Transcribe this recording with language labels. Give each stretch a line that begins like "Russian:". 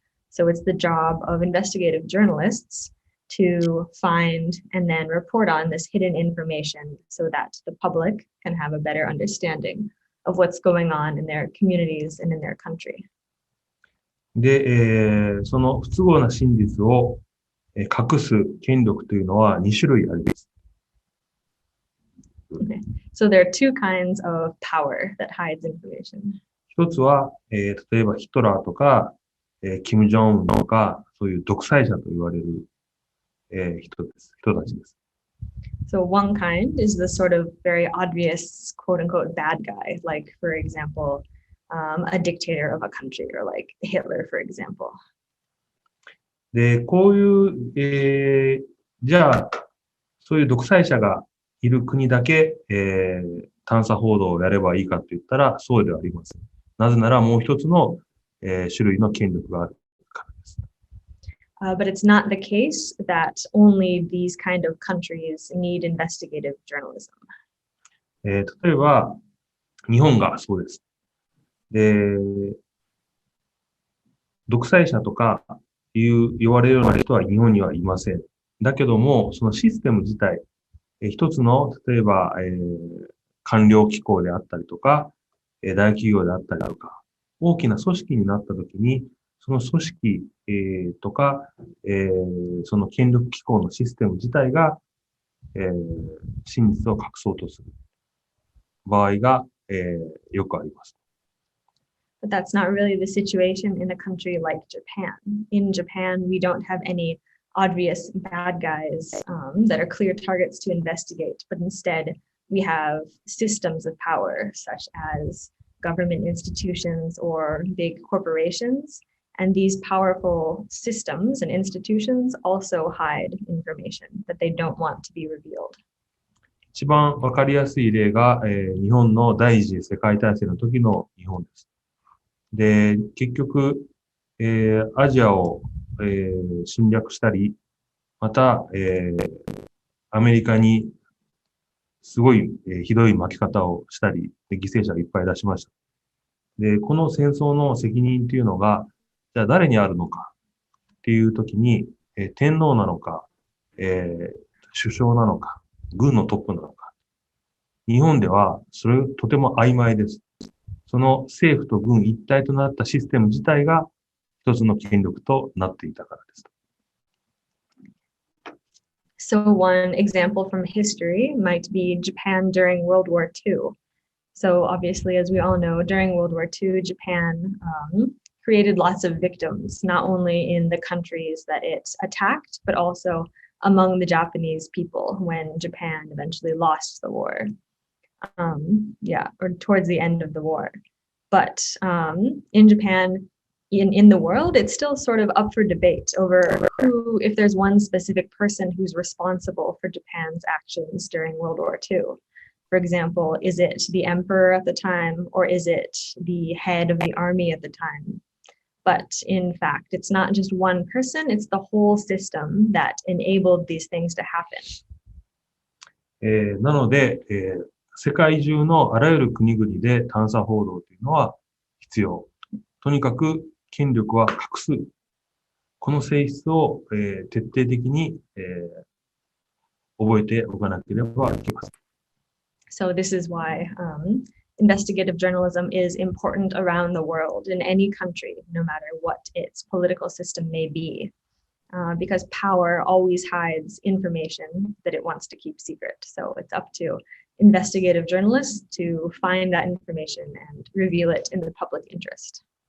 English: So it's the job of investigative journalists to find and then report on this hidden information so that the public can have a better understanding of what's going on in their communities and in their country.
Japanese: で、その不都合な真実を隠す権力というのは2種類あります。
English: Okay. So there are two kinds of power that hides information.
Japanese: 一つは、例えばヒトラーとか、キム・ジョンウンとか、そういう独裁者と言われる、人たちです。
English: So one kind is the sort of very obvious quote unquote bad guy, like for example, a dictator of a country or like Hitler, for example.
Japanese: で、こういう、じゃあ、そういう独裁者がいる国だけ、探査報道をやればいいかと言ったら、そうではありません。なぜならもう一つの、種類の権力があるからです。
English: But it's not the case that only these kind of countries need investigative journalism.
Japanese: 例えば、日本がそうです。で、独裁者とか言われるような人は日本にはいません。だけども、そのシステム自体、一つの、例えば、官僚機構であったりとか、大企業であったりとか、大きな組織になったときに、その組織、とか、その権力機構のシステム自体が、真実を隠そうとする場合が、よくあります。
English: But that's not really the situation in a country like Japan. In Japan, we don't have any obvious bad guys that are clear targets to investigate, but instead we have systems of power such as government institutions or big corporations. And these powerful systems and institutions also hide information that they don't want to be revealed.
Japanese: 一番わかりやすい例が、日本の第一次世界大戦の時の日本です。で、結局、アジアを、侵略したり、また、アメリカにすごい、ひどい巻き方をしたり、で犠牲者をいっぱい出しました。で、この戦争の責任っていうのが、じゃあ誰にあるのかっていう時に、天皇なのか、首相なのか、軍のトップなのか。日本ではそれとても曖昧です。その政府と軍一体となったシステム自体が一つの権力となっていたからです。
English: So one example from history might be Japan during World War II. So obviously, as we all know, during World War II, Japan created lots of victims, not only in the countries that it attacked, but also among the Japanese people when Japan eventually lost the war. Or towards the end of the war. But in Japan, in the world, it's still sort of up for debate over who, if there's one specific person who's responsible for Japan's actions during World War II. For example, is it the emperor at the time, or is it the head of the army at the time? But in fact, it's not just one person, it's the whole system that enabled these things to happen.
Japanese: なので、世界中のあらゆる国々で探査報道というのは必要。とにかく権力は隠す。この性質を、徹底的に、覚えておかなければいけません。
English: So this is why investigative journalism is important around the world in any country, no matter what its political system may be, because power always hides information that it wants to keep secret. So it's up to investigative journalists to find that information and reveal it in the public interest.